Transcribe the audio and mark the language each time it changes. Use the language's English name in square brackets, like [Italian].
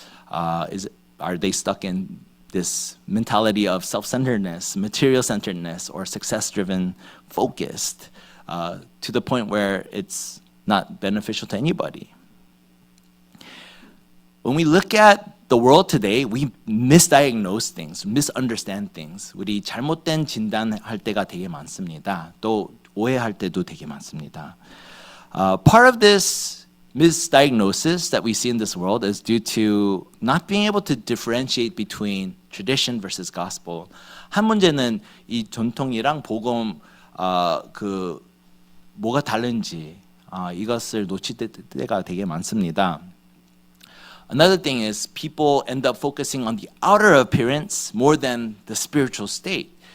[English] Are they stuck in this mentality of self-centeredness, material-centeredness, or success-driven focused to the point where it's not beneficial to anybody? When we look at the world today, we misdiagnose things, misunderstand things. [Korean] 우리 잘못된 진단할 때가 되게 많습니다. 또 오해할 때도 되게 많습니다. [English] Part of this misdiagnosis that we see in this world is due to not being able to differentiate between tradition versus gospel. [Korean] 한 문제는 이 전통이랑 복음 그 뭐가 다른지 이것을 놓칠 때가 되게 많습니다. [English] Another thing is people end up focusing on the outer appearance more than the spiritual state.